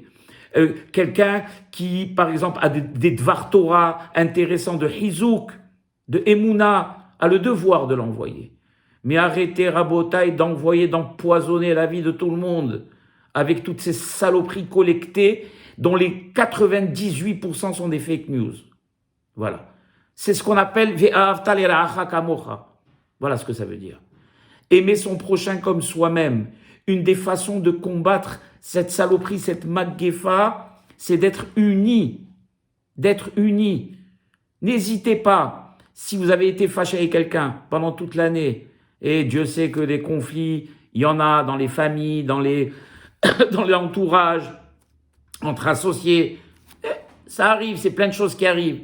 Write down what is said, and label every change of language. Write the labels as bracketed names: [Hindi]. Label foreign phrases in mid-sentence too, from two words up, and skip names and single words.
[French] Quelqu'un qui, par exemple, a des [Hebrew] דבר תורה [French] intéressants de Hizouk, de Emouna, a le devoir de l'envoyer. Mais arrêtez, Rabotaï, d'empoisonner la vie de tout le monde avec toutes ces saloperies collectées dont les 98% sont des [English] fake news. [French] Voilà. C'est ce qu'on appelle [Hebrew] ואהבת לרעך כמוך. [French] Voilà ce que ça veut dire. Aimer son prochain comme soi-même. Une des façons de combattre cette saloperie, cette maggefa, c'est d'être unis. D'être unis. N'hésitez pas, si vous avez été fâché avec quelqu'un pendant toute l'année, et Dieu sait que des conflits, il y en a dans les familles, dans l'entourage, entre associés, ça arrive, c'est plein de choses qui arrivent.